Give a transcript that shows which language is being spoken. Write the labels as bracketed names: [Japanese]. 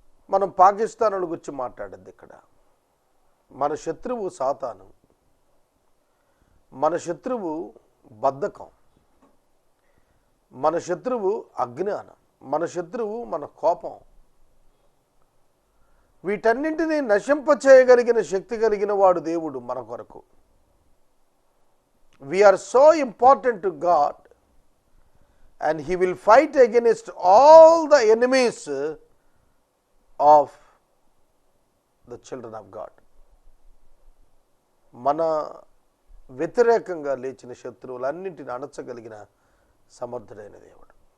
[Telugu] మనం పాకిస్తాన్ గురించి మాట్లాడద్దు. ఇక్కడ మన శత్రువు సాతాను, మన శత్రువు బద్ధకం, మన శత్రువు అజ్ఞానం, మన శత్రువు మన కోపం. వీటన్నింటినీ నశింపచేయగలిగిన శక్తి కలిగిన వాడు దేవుడు మన కొరకు. [English] We are so important to God, and he will fight against all the enemies of the children of God. [Telugu] మన వ్యతిరేకంగా లేచిన శత్రువులన్నింటిని అణచగలిగిన సమర్థుడైన దేవుడు.